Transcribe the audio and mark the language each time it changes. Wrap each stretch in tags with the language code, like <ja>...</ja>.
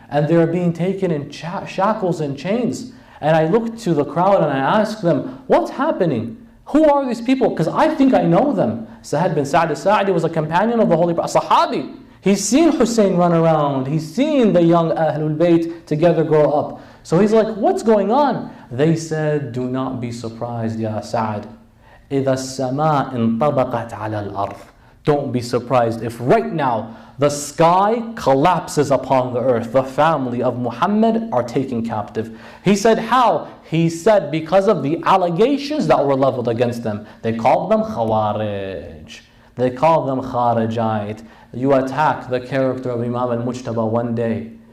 <en>And they're being taken in shackles and chains. And I looked to the crowd and I asked them, what's happening? Who are these people? Because I think I know them. Sahal bin Sa'ad al-Sa'idi was a companion of the Holy Prophet, a Sahabi. He's seen Hussein run around. He's seen the young Ahlul Bayt together grow up. So he's like, what's going on? They said, do not be surprised, Ya Sa'ad.</en> <ar>إِذَا السَّمَاء انطبقت على الأرض.</ar> <en>Don't be surprised if right now the sky collapses upon the earth. The family of Muhammad are taken captive. He said, how? He said, because of the allegations that were leveled against them. They called them Khawarij. They called them Kharijite. You attack the character of Imam al-Mujtaba one day,</en>